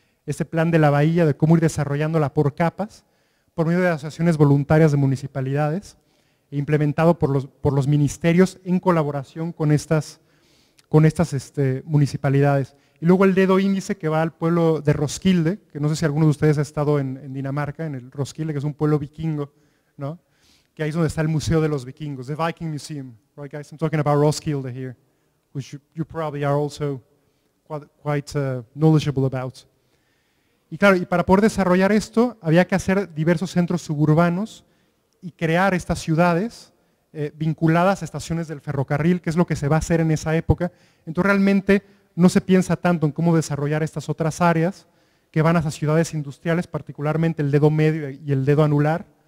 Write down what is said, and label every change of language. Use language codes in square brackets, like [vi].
[es] Este plan de la bahía, de cómo ir desarrollándola por capas, por medio de asociaciones voluntarias de municipalidades, e implementado por los ministerios en colaboración con estas municipalidades. Y luego el dedo índice que va al pueblo de Roskilde, que no sé si alguno de ustedes ha estado en Dinamarca, en el Roskilde, que es un pueblo vikingo, ¿no? Que ahí es donde está el Museo de los Vikingos, [en] the Viking Museum. Right, guys? I'm talking about Roskilde here, which you probably are also quite knowledgeable about. [es] Y claro, y para poder desarrollar esto, había que hacer diversos centros suburbanos y crear estas ciudades vinculadas a estaciones del ferrocarril, que es lo que se va a hacer en esa época. Entonces realmente no se piensa tanto en cómo desarrollar estas otras áreas que van hacia ciudades industriales, particularmente el dedo medio y el dedo anular.